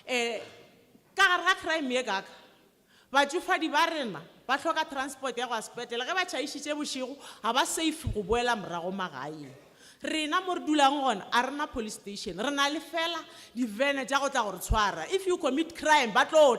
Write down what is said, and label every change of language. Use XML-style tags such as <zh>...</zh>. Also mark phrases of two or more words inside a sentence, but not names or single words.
<nso>ka gare ga crime ye kaka batšofadi ba rena ba hloka transport ya go sepetlela ge ba tšhaišitše bošego ga ba safe go boela morago magaeng rena mo re dulang gona a rena police station re na le fela divene tša go tla gore tshwara</nso> <en>if you commit crime</en> <nso>ba tlo</nso>